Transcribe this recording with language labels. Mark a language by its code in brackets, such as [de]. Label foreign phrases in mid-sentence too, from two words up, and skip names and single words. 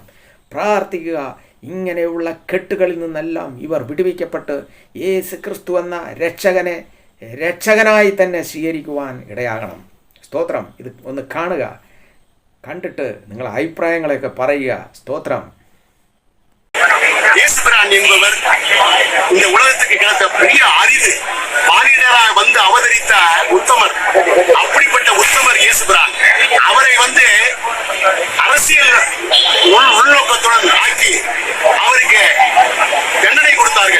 [ml] പ്രാർത്ഥിക്കുക. ഇങ്ങനെയുള്ള കെട്ടുകളിൽ നിന്നെല്ലാം ഇവർ വിടുവിക്കപ്പെട്ട് യേശു ക്രിസ്തു എന്ന രക്ഷകനായി തന്നെ സ്വീകരിക്കുവാൻ ഇടയാകണം. സ്തോത്രം. ഇത് ഒന്ന് കാണുക. കണ്ടിട്ട് നിങ്ങളുടെ അഭിപ്രായങ്ങളെയൊക്കെ പറയുക. സ്തോത്രം. [ta] இயேசுபிரான் என்பவர் இந்த உலகத்துக்கு கிடைத்த பெரிய அரிது மானிடராக வந்து அவதரித்த உத்தமர். அப்படிப்பட்ட உத்தமர் இயேசுபிரான். அவரை அரசியல் உள்நோக்கத்துடன் ஆக்கி அவருக்கு தண்டனை கொடுத்தார்கள்.